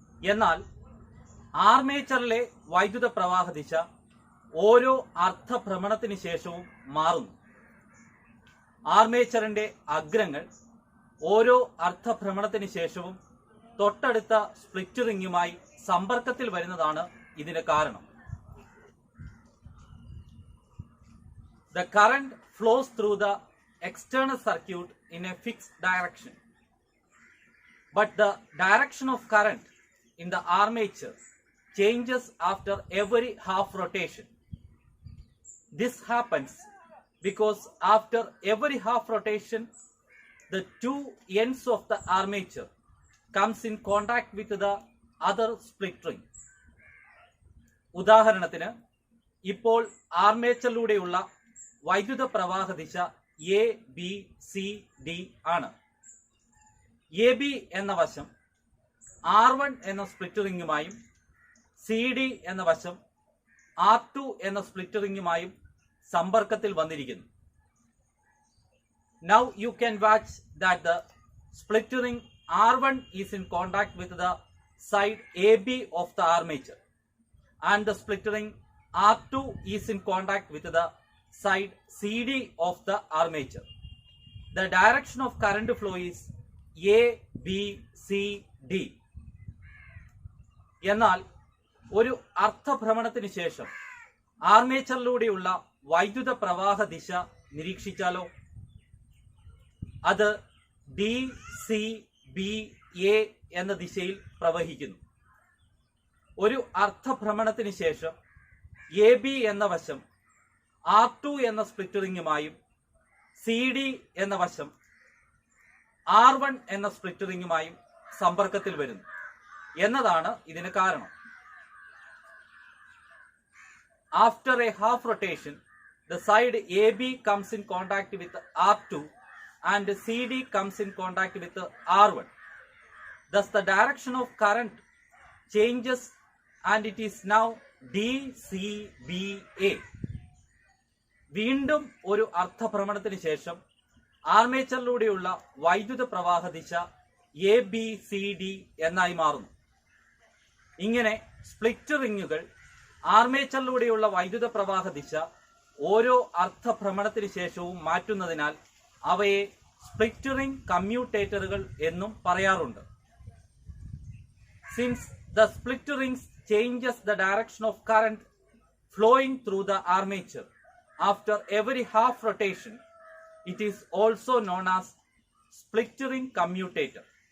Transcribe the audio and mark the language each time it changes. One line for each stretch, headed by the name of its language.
Malayalam: എന്നാൽ ആർമേച്ചറിലെ വൈദ്യുത പ്രവാഹ ദിശ ഓരോ അർദ്ധഭ്രമണത്തിന് ശേഷവും മാറുന്നു. ആർമേച്ചറിന്റെ അഗ്രങ്ങൾ ഓരോ അർദ്ധഭ്രമണത്തിന് ശേഷവും തൊട്ടടുത്ത സ്പ്ലിറ്റ് റിങ്ങുമായി സമ്പർക്കത്തിൽ വരുന്നതാണ് ഇതിന് കാരണം.
English: The current flows through the external circuit in a fixed direction, but the direction of current in the armature changes after every half rotation. This happens because after every half rotation the two ends of the armature comes in contact with the other split ring.
Malayalam: ഉദാഹരണത്തിന്, ഇപ്പോൾ ആർമേച്ചറിലൂടെയുള്ള വൈദ്യുത പ്രവാഹ ദിശ A B C D ആണ്. A B എന്ന വശം R1 എന്ന split റിങ്ങുമായും C D എന്ന വശം R2 എന്ന സ്പ്ലിറ്റ് റിങ്ങുമായും സമ്പർക്കത്തിൽ വന്നിരിക്കുന്നു.
English: Now you can watch that the split ring R1 is in contact with the side AB of the armature and the split ring R2 is in contact with the side CD of the armature. The direction of current flow is A, B, C, D.
Malayalam: എന്നാൽ ഒരു അർദ്ധഭ്രമണത്തിന് ശേഷം ആർമേച്ചറിലൂടെയുള്ള വൈദ്യുത പ്രവാഹ ദിശ നിരീക്ഷിച്ചാലോ? അത് D C B A എന്ന ദിശയിൽ പ്രവഹിക്കുന്നു. ഒരു അർദ്ധഭ്രമണത്തിന് ശേഷം എ ബി എന്ന വശം R2 എന്ന സ്പ്ലിറ്റ് റിങ്ങുമായും സി ഡി എന്ന വശം R1 എന്ന സ്പ്ലിറ്റ് റിങ്ങുമായും സമ്പർക്കത്തിൽ വരുന്നു എന്നതാണ് ഇതിന് കാരണം.
English: After a half rotation, the side AB comes in contact with R2 and CD comes in contact with R1. Thus, the direction of current changes and it is now DCBA.
Malayalam: വീണ്ടും ഒരു അർത്ഥഭ്രമണത്തിന് ശേഷം ആർമേച്ചറിലൂടെയുള്ള വൈദ്യുത പ്രവാഹ ദിശ ABCD എന്നായി മാറുന്നു. ഇങ്ങനെ split റിങ്ങുകൾ ആർമേച്ചറിലൂടെയുള്ള വൈദ്യുത പ്രവാഹ ദിശ ഓരോ അർത്ഥഭ്രമണത്തിന് ശേഷവും മാറ്റുന്നതിനാൽ അവയെ സ്പ്ലിറ്റ് റിംഗ് കമ്മ്യൂട്ടേറ്ററുകൾ എന്നും പറയാറുണ്ട്.
English: Since the split rings changes the direction of current flowing through the armature after every half rotation, it is also known as split ring commutator.